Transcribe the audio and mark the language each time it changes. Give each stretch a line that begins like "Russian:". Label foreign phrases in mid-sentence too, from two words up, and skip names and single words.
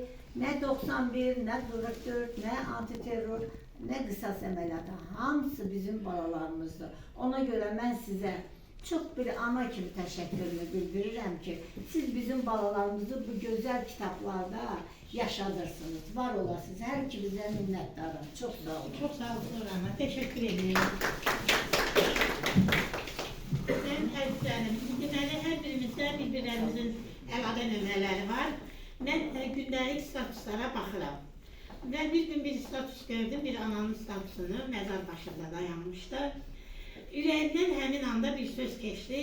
Azerbaijani: Nə 91, nə 44, nə antiterror, nə qisas əməliyyatı. Hamısı bizim balalarımızdır. Ona görə mən sizə çox bir ana kimi təşəkkürümü bildirirəm ki, siz bizim balalarımızı bu gözəl kitablarda yaşadırsınız. Var olasınız. Hər ikinizə minnətdarım. Çox sağ olun.
Turkish: Çok sağ olun Nurhan'a. Teşekkür ederim.
Azerbaijani: Ben əzizlərim, deməli hər birimizdə bir-birlərimizin əlaqə nömrələri var. Mən gündəlik statuslara baxıram. Və bir gün bir status gördüm, bir ananın statusunu məzar başında dayanmışdı. Ürəyimdən həmin anda bir söz keçdi.